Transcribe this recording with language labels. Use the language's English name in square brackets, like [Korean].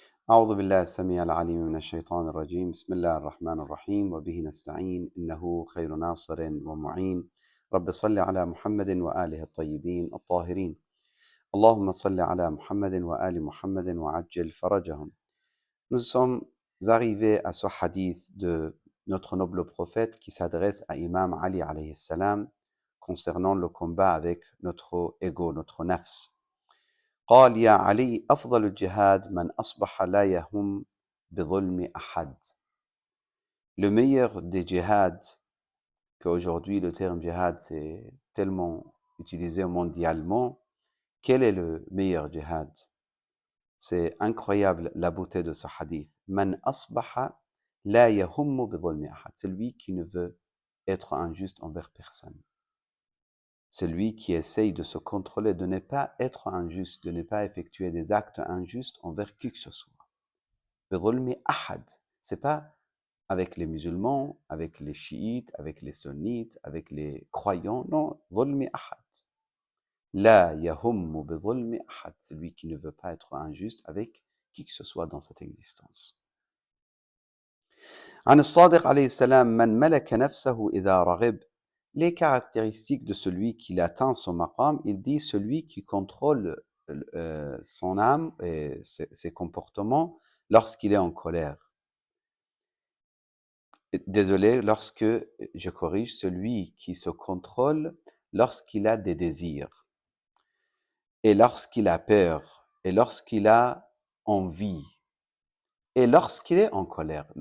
[Arabic] أعوذ بالله السميع العليم من الشيطان الرجيم بسم الله الرحمن الرحيم وبه نستعين إنه خير ناصر ومعين رب صل على محمد وآله الطيبين الطاهرين اللهم صل على محمد وآل محمد وعجل فرجهم. [French] Nous sommes arrivés à ce hadith de notre noble prophète qui s'adresse à Imam Ali alayhi salam concernant le combat avec notre ego, notre nafs. [Arabic] قال يا علي أفضل الجهاد من أصبح لا يهم بظلم أحد. [French] Le meilleur des djihad, qu'aujourd'hui le terme djihad c'est tellement utilisé mondialement, quel est le meilleur djihad? C'est incroyable la beauté de ce hadith. [Arabic] Man asbaha la yahummu bidhulmi ahad. [French] Celui qui ne veut être injuste envers personne. Celui qui essaye de se contrôler, de ne pas être injuste, de ne pas effectuer des actes injustes envers qui que ce soit. [Arabic] Bidhulmi ahad. [French] C'est pas avec les musulmans, avec les chiites, avec les sunnites, avec les croyants. [Arabic] Non, dhulmi ahad. La yahummu bidhulmi ahad. [French] Celui qui ne veut pas être injuste avec qui que ce soit dans cette existence. [Arabic] عن الصادق عليه السلام من ملك نفسه إذا رغب. [French] Les caractéristiques de celui qui atteint son maqam, il dit celui qui contrôle son âme et ses comportements lorsqu'il est en colère. Désolé, lorsque, je corrige, celui qui se contrôle lorsqu'il a des désirs, et lorsqu'il a peur, et lorsqu'il a envie, et lorsqu'il est en colère.